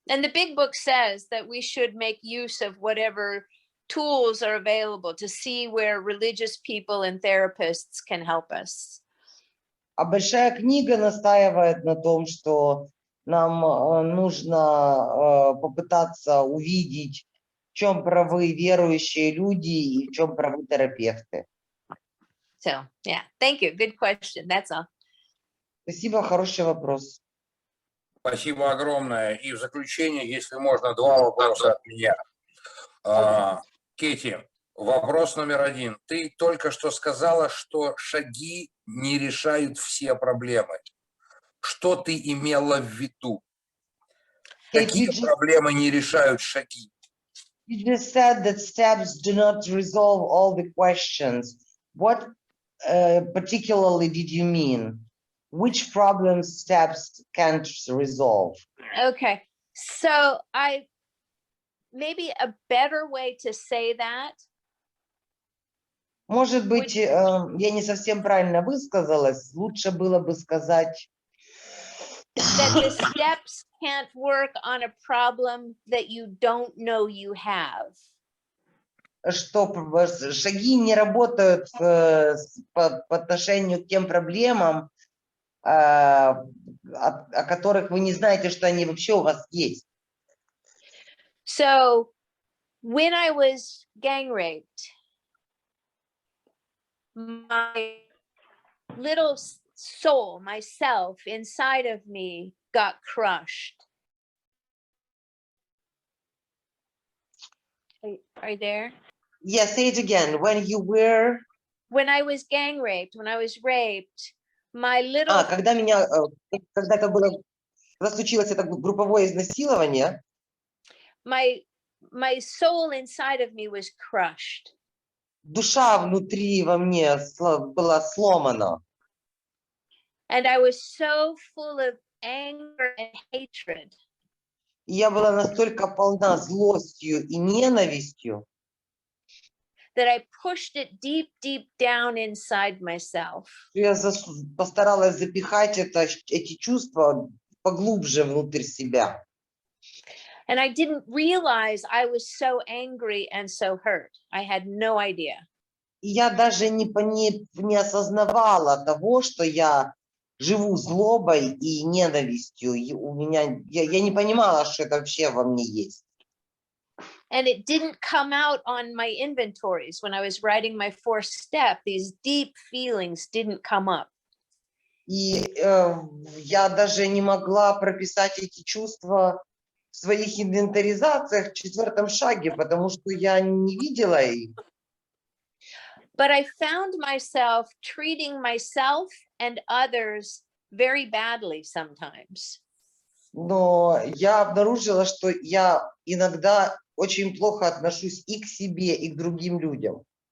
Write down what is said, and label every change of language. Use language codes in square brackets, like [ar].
[en] And the big book says that we should make use of whatever tools are available to see where religious people and therapists can help us. [ru] А большая книга настаивает на том, что нам нужно попытаться увидеть, в чем правы верующие люди и в чем правы терапевты. [en] So, yeah, thank you. Good question. That's all. [ru] Спасибо, хороший вопрос. Спасибо огромное. И в заключение, если можно, 2 вопроса от меня. Кейти, вопрос номер 1. Ты только что сказала, что шаги не решают все проблемы. Что ты имела в виду? Какие проблемы не решают шаги? [en] You just said that steps do not resolve all the questions. What particularly did you mean? Which problems steps can't resolve? Okay. So maybe a better way to say that. [ru] Может быть, я не совсем правильно высказалась. Лучше было бы сказать, [en] that the steps can't work on a problem that you don't know you have. [ru] что шаги не работают по отношению к тем проблемам, о которых вы не знаете, что они вообще у вас есть. [en] So when I was gang raped, my little soul, myself inside of me got crushed. Are you there? Yeah, say it again. When I was gang raped, when I was raped, my little... [ru] когда случилось это групповое изнасилование, [en] my soul inside of me was crushed. [ru] Душа внутри во мне была сломана. [en] And I was so full of anger and hatred. [ru] И я была настолько полна злостью и ненавистью, [en] that I pushed it deep, deep down inside myself. [ru] Я постаралась запихать эти чувства поглубже внутрь себя. [en] And I didn't realize I was so angry and so hurt. I had no idea. [ru] И я даже не осознавала того, что я живу злобой и ненавистью. И я не понимала, что это вообще во мне есть. [en] And it didn't come out on my inventories when I was writing my 4th step. These deep feelings didn't come up. [ru] И я даже не могла прописать эти чувства в своих инвентаризациях в 4-м шаге, потому что я не видела их. But I found myself treating myself and others very badly sometimes. Но я обнаружила, что я иногда очень плохо отношусь и к себе, и к другим людям.